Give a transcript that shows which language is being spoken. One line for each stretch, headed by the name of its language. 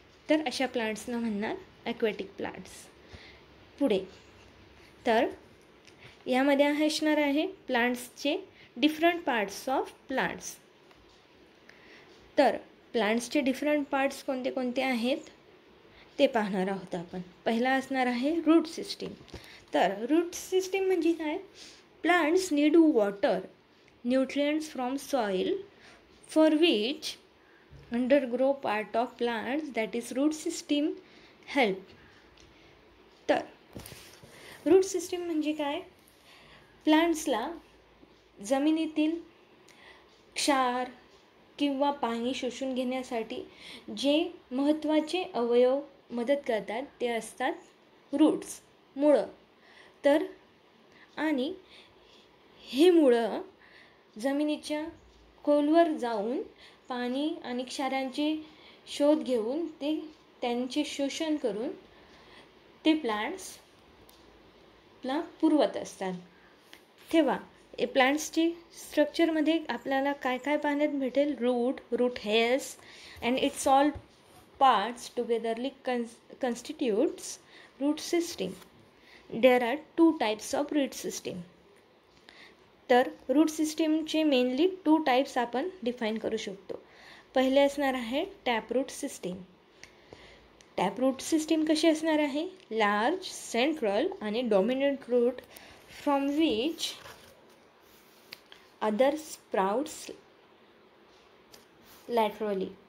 Marathi: तर अशा प्लांट्सना म्हणणार ॲक्वॅटिक प्लांट्स. पुढे तर यामध्ये असणार आहे प्लांट्सचे डिफरंट पार्ट्स ऑफ प्लांट्स. तर प्लांट्सचे डिफरंट पार्ट्स कोणते कोणते आहेत ते पाहणार आहोत आपण. पहिला असणार आहे रूट सिस्टीम. तर रूट सिस्टीम म्हणजे काय?
English: Plants need water, nutrients from soil for which undergrow part of plants that is root system help.
Marathi: तर रूट सिस्टीम म्हणजे काय? प्लांट्सला जमिनीतील क्षार किंवा पाणी शोषून घेण्यासाठी जे महत्त्वाचे अवयव मदत करतात ते असतात रूट्स, मुळं. तर आणि हे मुळं जमिनीच्या खोलवर जाऊन पाणी आणि क्षारांचे शोध घेऊन त्यांचे शोषण करून ते प्लांट्सला पुरवत असतात. तेव्हा प्लांट्सची स्ट्रक्चरमध्ये आपल्याला काय काय पाहण्यात भेटेल?
English: Root hairs and its all parts togetherly constitutes root system. There are 2 types of root system.
Marathi: तर रूट सिस्टीमचे मेनली 2 टाईप्स आपण डिफाईन करू शकतो. पहिले असणार आहे टॅपरूट सिस्टीम. टॅपरूट सिस्टीम कशी असणार आहे?
English: large, central
Marathi: आणि
English: Dominant root from which other sprouts laterally.